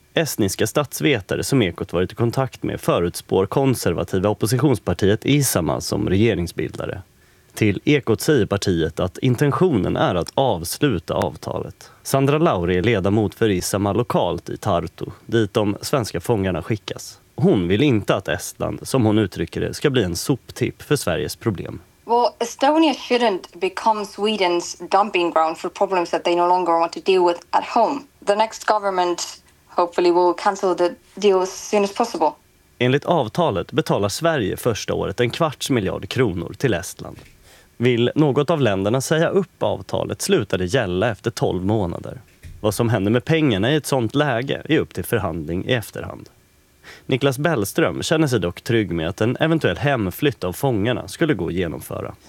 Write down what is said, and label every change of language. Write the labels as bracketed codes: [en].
[sv] Estniska statsvetare som Ekot varit i kontakt med förutspår konservativa oppositionspartiet ISAMA som regeringsbildare. Till Ekot säger partiet att intentionen är att avsluta avtalet. Sandra Lauri är ledamot för ISAMA lokalt i Tartu, dit de svenska fångarna skickas. Hon vill inte att Estland, som hon uttrycker det, ska bli en soptipp för Sveriges problem. [en] Well, Estonia shouldn't become Sweden's dumping ground for problems that they no longer want to deal with at home. The next government hopefully will cancel the deal as soon as possible. [sv] Enligt avtalet betalar Sverige första året 250 miljoner kronor till Estland. Vill något av länderna säga upp avtalet slutar det gälla efter 12 månader. Vad som händer med pengarna i ett sånt läge är upp till förhandling i efterhand. Niklas Bellström känner sig dock trygg med att en eventuell hemflytt av fångarna skulle gå att genomföra.